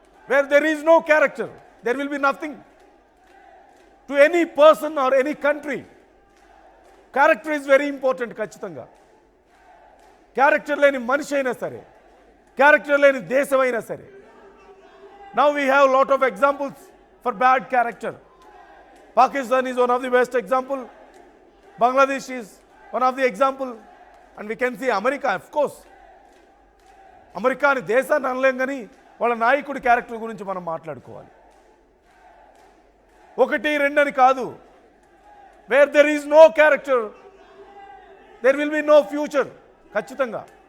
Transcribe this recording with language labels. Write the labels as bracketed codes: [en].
[en] Where there is no character there will be nothing to any person or any country. Character is very important. [te] ఖచ్చితంగా character లేని మనిషి అయినా సరే, character లేని దేశం అయినా సరే. [en] Now we have lot of examples for bad character. Pakistan is one of the best example. Bangladesh is one of the example. And we can see America, of course. [te] America అని దేశాన్ని అనలేం కానీ వాళ్ళ నాయకుడి character గురించి మనం మాట్లాడుకోవాలి. [en] 1, 2 [te] అని కాదు. [en] Where there is no character there will be no future. [te] ఖచ్చితంగా.